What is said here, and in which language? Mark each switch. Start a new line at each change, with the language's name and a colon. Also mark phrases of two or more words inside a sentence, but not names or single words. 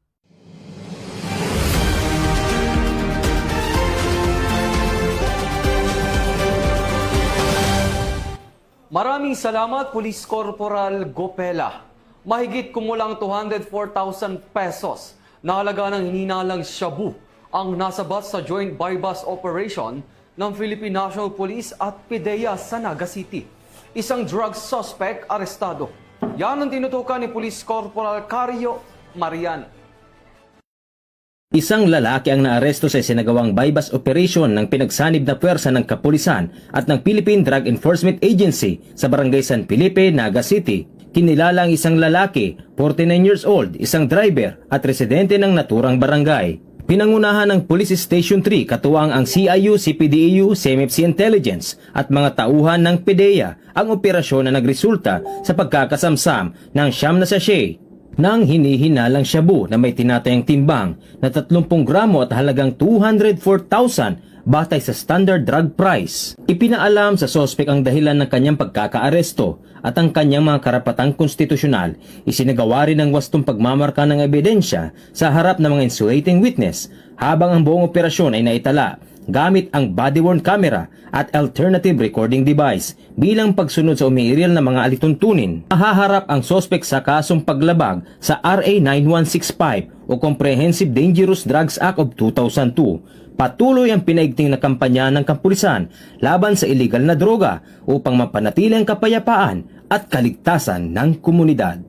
Filipino: Maraming salamat, Police Corporal Copela. Mahigit kumulang 204,000 pesos na halaga ng hininalang shabu ang nasabat sa joint
English: buy-bust operation
Filipino: ng Philippine National Police at PDEA sa Naga City. Isang drug suspect arestado. Yan ang tinutukan ni Police Corporal Cario Marian. Isang lalaki ang naaresto sa isinagawang
English: buy-bust operation
Filipino: ng pinagsanib na puwersa ng kapulisan at ng Philippine Drug Enforcement Agency sa Barangay San Felipe, Naga City. Kinilala ang isang lalaki,
English: 49 years old,
Filipino: isang driver at residente ng naturang barangay. Pinangunahan ng Police Station 3 katuwang ang CIU, CPDEU, CMFC Intelligence at mga tauhan ng PDEA ang operasyon na nagresulta sa pagkakasamsam ng 9 na sachet ng hinihinalang shabu na may tinatayang timbang na 30 gramo at halagang 204,000 batay sa
English: standard drug price.
Filipino: Ipinaalam sa sospek ang dahilan ng kanyang pagkakaaresto at ang kanyang mga karapatang konstitusyonal. Isinagawa rin ang wastong pagmamarka ng ebidensya sa harap ng mga
English: insulating witness
Filipino: habang ang buong operasyon ay naitala gamit ang
English: body-worn camera
Filipino: at
English: alternative recording device
Filipino: bilang pagsunod sa umiiral na mga alituntunin. Mahaharap ang sospek sa kasong paglabag sa RA 9165 o Comprehensive Dangerous Drugs Act of 2002. Patuloy ang pinaigting na kampanya ng kapulisan laban sa illegal na droga upang mapanatili ang kapayapaan at kaligtasan ng komunidad.